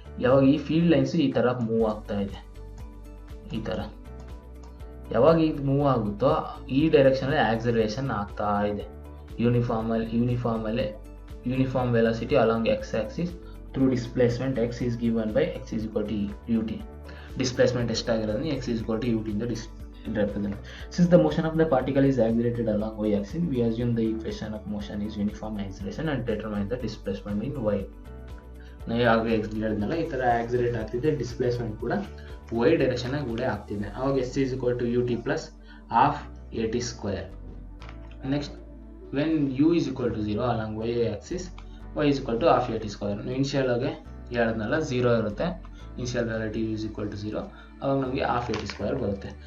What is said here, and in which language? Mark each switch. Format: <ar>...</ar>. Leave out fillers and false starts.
<kn>ಯಾವಾಗ ಈ field lines ಈ ಥರ ಮೂವ್ ಆಗ್ತಾ ಇದೆ, ಈ ಥರ ಯಾವಾಗ ಇದು ಮೂವ್ ಆಗುತ್ತೋ ಈ ಡೈರೆಕ್ಷನಲ್ಲಿ ಆಕ್ಸಿಲರೇಷನ್ ಆಗ್ತಾ ಇದೆ.</kn> <en>Uniform velocity along x axis through displacement x is given by x is equal to u t. Displacement</en> <kn>ಎಷ್ಟಾಗಿರೋದು</kn> <en>X is equal to u t ಇಂದ represent. Since the motion of the particle is accelerated along y axis, we assume the equation of motion is uniform acceleration and determine the displacement in y.</en> <kn>ನಾವು ಆಗ ಹೇಳಿದ್ನಲ್ಲ, ಈ ಥರ ಆಕ್ಸಿಲೇಟ್ ಆಗ್ತಿದೆ, displacement ಕೂಡ Y direction ಆಗಿ ಕೂಡ ಆಗ್ತಿದೆ.</kn> <en>ಅವಾಗ s is equal to u t plus half a t square. Next when u is equal to 0 along y axis, y is equal to half a t square.</en> <kn>Initial ಆಗಿ ಹೇಳಿದ್ನಲ್ಲ 0 ಇರುತ್ತೆ, initial ವ್ಯಾಲಿಟಿ</kn> <en>u is equal to 0,</en> <kn>ಅವಾಗ ನಮಗೆ</kn> <en>half a t square</en> <kn>ಬರುತ್ತೆ.</kn>